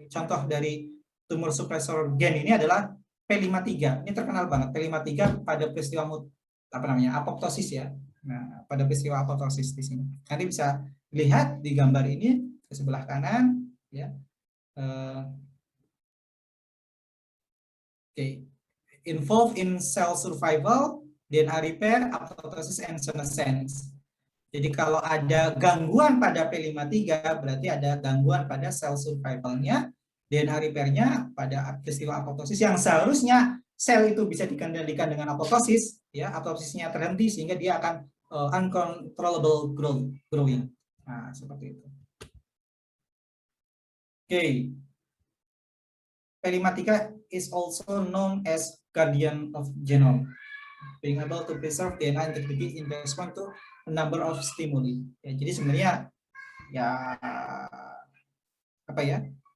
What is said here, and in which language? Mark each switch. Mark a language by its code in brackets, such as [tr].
[id] Contoh dari tumor suppressor gen ini adalah P53. Ini terkenal banget P53 pada peristiwa apoptosis, ya. Nah, pada peristiwa apoptosis di sini. Nanti bisa lihat di gambar ini ke sebelah kanan, ya. [en] Involved in cell survival, DNA repair, apoptosis, and senescence. [id] Jadi kalau ada gangguan pada P53 berarti ada gangguan pada sel survivalnya, DNA repairnya pada peristiwa apoptosis yang seharusnya sel itu bisa dikendalikan dengan apoptosis, ya, apoptosisnya terhenti sehingga dia akan [en] uncontrollable growing. [id] Nah, seperti itu. Oke. [en] P53 is also known as guardian of genome, being able to preserve DNA integrity in response to a number of stimuli. [id] Ya, jadi sebenarnya ya apa ya?